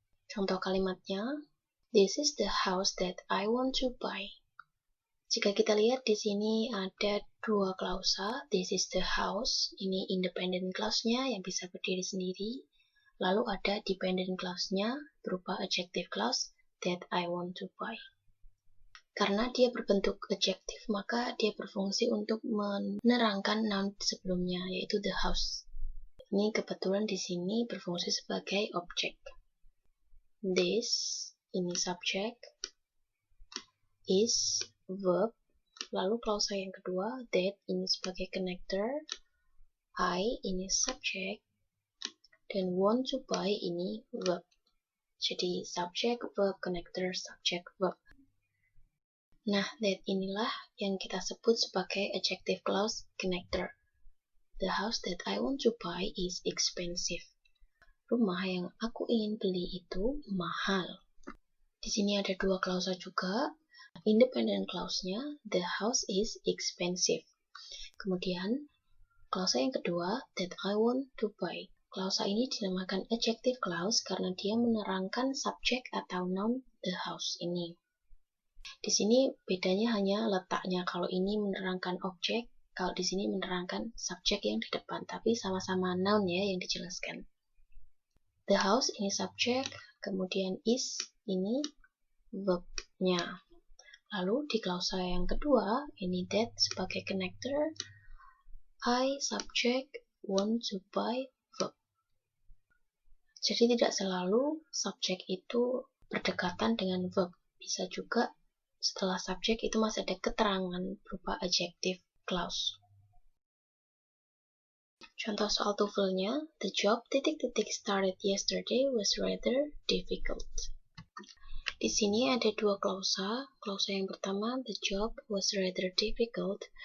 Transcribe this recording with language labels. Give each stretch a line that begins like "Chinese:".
Indonesian: Contoh kalimatnya,
English: this is the house that I want to buy.
Indonesian: Jika kita lihat di sini ada dua klausa,
English: this is the house,
Indonesian: ini independent clause-nya yang bisa berdiri sendiri. Lalu ada dependent clause-nya berupa adjective clause
English: that I want to buy.
Indonesian: Karena dia berbentuk adjektif, maka dia berfungsi untuk menerangkan noun sebelumnya, yaitu
English: the house.
Indonesian: Ini kebetulan di sini berfungsi sebagai objek. This, ini subjek, is, verb, lalu klausa yang kedua, that, ini sebagai connector, I, ini subjek, dan want to buy, ini verb. Jadi subjek, verb, connector, subjek, verb. Nah, that inilah yang kita sebut sebagai adjective clause connector.
English: The house that I want to buy is expensive.
Indonesian: Rumah yang aku ingin beli itu mahal. Di sini ada dua klausa juga.
English: Independent clause-nya, the house is expensive. Kemudian, klausa yang kedua, that I want to buy.
Indonesian: Klausa ini dinamakan adjective clause karena dia menerangkan subjek atau noun the house ini. Di sini bedanya hanya letaknya. Kalau ini menerangkan objek, kalau di sini menerangkan subjek yang di depan. Tapi sama-sama noun ya yang dijelaskan.
English: The house
Indonesian: ini subjek, kemudian is ini verb-nya. Lalu di klausa yang kedua, ini that sebagai connector,
English: I subject want to buy verb.
Indonesian: Jadi tidak selalu subjek itu berdekatan dengan verb. Bisa juga setelah subjek itu masih ada keterangan berupa adjective clause. Contoh soal TOEFL-nya,
English: the job ... started yesterday was rather difficult.
Indonesian: Di sini ada dua klausa. Klausa yang pertama,
English: the job was rather difficult.